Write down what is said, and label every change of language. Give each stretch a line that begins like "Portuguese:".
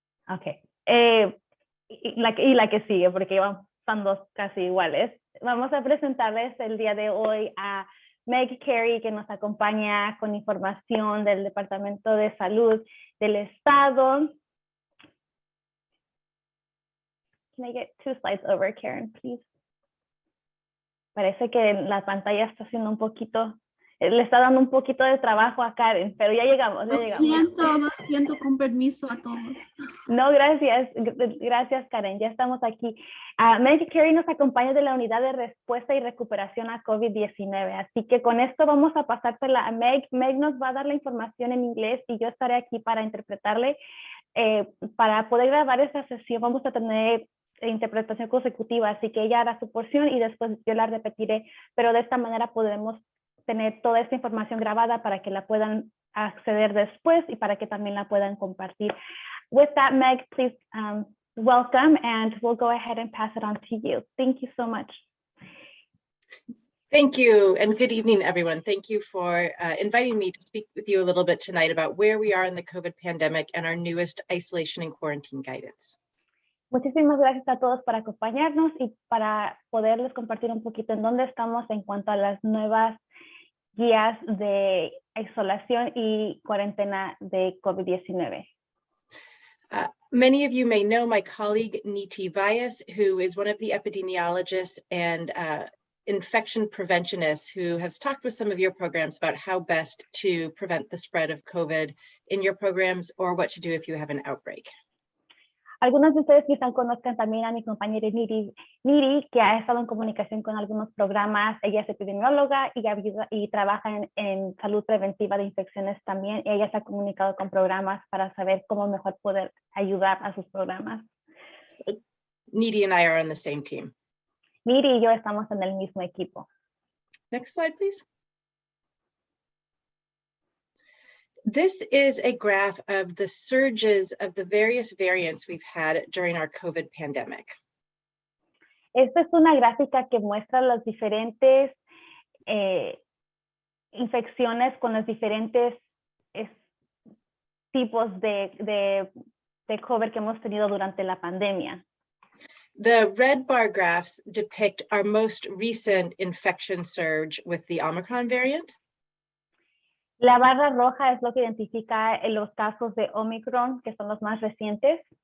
Spanish: Ok, y la que sigue, porque son dos casi iguales. Vamos a presentarles el día de hoy a Meg Carey, que nos acompaña con información del Departamento de Salud del Estado.
English: Can I get 2 slides over, Karen, please?
Spanish: Parece que la pantalla está haciendo un poquito, le está dando un poquito de trabajo a Karen, pero ya llegamos, Lo siento, con permiso a todos. No, gracias Karen, ya estamos aquí. Meg Carey nos acompaña de la Unidad de Respuesta y Recuperación a COVID-19, así que con esto vamos a pasársela a Meg. Meg nos va a dar la información en inglés y yo estaré aquí para interpretarle. Para poder grabar esta sesión vamos a tener interpretación consecutiva, así que ella hará su porción y después yo la repetiré, pero de esta manera podemos tener toda esta información grabada para que la puedan acceder después y para que también la puedan compartir.
English: With that, Meg, please welcome, and we'll go ahead and pass it on to you. Thank you so much. Thank you, and good evening, everyone. Thank you for inviting me to speak with you a little bit tonight about where we are in the COVID pandemic and our newest isolation and quarantine guidance.
Spanish: Muchísimas gracias a todos por acompañarnos y para poderles compartir un poquito en dónde estamos en cuanto a las nuevas guías de isolación y cuarentena de COVID-19.
English: Many of you may know my colleague, Niti Vyas, who is one of the epidemiologists and infection preventionists who has talked with some of your programs about how best to prevent the spread of COVID in your programs or what to do if you have an outbreak.
Spanish: Algunos de ustedes quizás conozcan también a mi compañera Niri, que ha estado en comunicación con algunos programas. Ella es epidemióloga y trabaja en salud preventiva de infecciones también. Ella se ha comunicado con programas para saber cómo mejor poder ayudar a sus programas.
English: Niti and I are on the same team.
Spanish: Niri y yo estamos en el mismo equipo.
English: Next slide, please. This is a graph of the surges of the various variants we've had during our COVID pandemic.
Spanish: Esta es una gráfica que muestra las diferentes infecciones con los diferentes tipos de COVID que hemos tenido durante la pandemia.
English: The red bar graphs depict our most recent infection surge with the Omicron variant.
Spanish: La barra roja es lo que identifica los casos de Omicron, que son los más recientes.